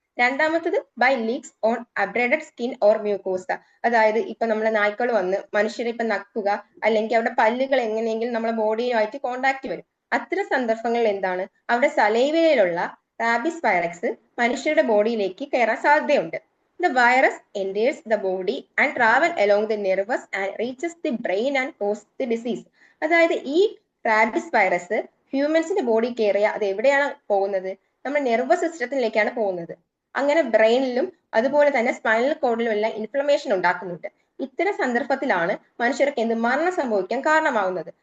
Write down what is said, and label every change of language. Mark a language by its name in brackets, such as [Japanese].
[Malayalam] രണ്ടാമത്തത് [English] By licks on abraded skin or mucosa. [Malayalam] അതായത് ഇപ്പൊ നമ്മളെ നായ്ക്കൾ വന്ന് മനുഷ്യരെ ഇപ്പൊ നക്കുക, അല്ലെങ്കിൽ അവിടെ പല്ലുകൾ എങ്ങനെയെങ്കിലും നമ്മളെ ബോഡിയുമായിട്ട് കോണ്ടാക്ട് വരും. അത്തരം സന്ദർഭങ്ങളിൽ എന്താണ്? അവിടെ സലൈവയിലുള്ള റാബിസ് വൈറസ് മനുഷ്യരുടെ ബോഡിയിലേക്ക് കയറാൻ സാധ്യതയുണ്ട്. [English] The virus enters the body and travel along the nervous and reaches the brain and causes the disease. [Malayalam] അതായത് ഈ റാബിസ് വൈറസ് ഹ്യൂമൻസിന്റെ ബോഡി കയറിയ അത് എവിടെയാണ് പോകുന്നത്? നമ്മുടെ നെർവസ് സിസ്റ്റത്തിലേക്കാണ് പോകുന്നത്. അങ്ങനെ ബ്രെയിനിലും അതുപോലെ തന്നെ സ്പൈനൽ കോഡിലും എല്ലാം ഇൻഫ്ലമേഷൻ ഉണ്ടാക്കുന്നുണ്ട്. ഇത്തരം സന്ദർഭത്തിലാണ് മനുഷ്യർക്ക് എന്ത്? മരണം സംഭവിക്കാൻ കാരണമാകുന്നത്.